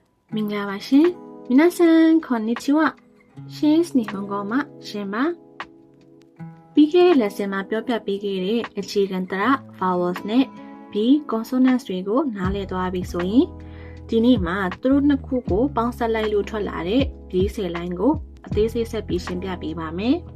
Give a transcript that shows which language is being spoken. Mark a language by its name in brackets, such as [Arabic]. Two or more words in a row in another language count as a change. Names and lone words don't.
[Burmese] မင်္ဂလာပါရှင် [Japanese] 皆さんこんにちは [Burmese] ရှင်းစ်နီဟွန်ဂေါမှာရှင်ပါပြီးခဲ့တဲ့ lesson မှာပြောပြပေးခဲ့တဲ့အခြေခံတရ vowels နဲ့ [English] B consonants [Burmese] တွေကိုနားလည်သွားပြီဆိုရင်ဒီနေ့မှာသူတို့နှစ်ခုကိုပေါင်းစပ်လိုက်လို့ထွက်လာတဲ့ B ဆယ်လိုင်းကိုအသေးစိတ်ဆက်ပြီးရှင်းပြပေးပါမယ်